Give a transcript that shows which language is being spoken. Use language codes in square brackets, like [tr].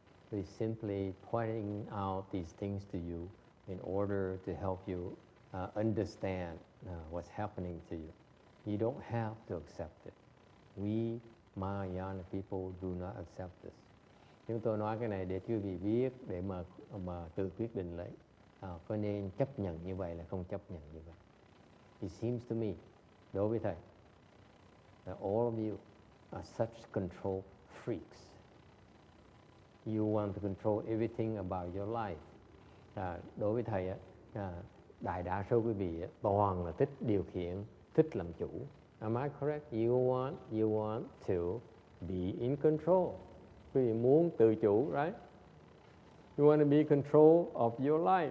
[en] We're simply pointing out these things to you in order to help you understand what's happening to you. You don't have to accept it. We Mahayana people do not accept this. [vi] Chúng tôi nói cái này để quý vị biết, để mà tự quyết định lấy. Có nên chấp nhận như vậy là không chấp nhận như vậy. [en] It seems to me, [vi] đối với thầy, [en] that all of you are such control freaks. You want to control everything about your life. [vi] Đối với thầy đại đa số quý vị toàn là thích điều khiển, thích làm chủ. [en] Am I correct? You want to be in control. [vi] Quý vị muốn tự chủ, [en] right? You want to be in control of your life.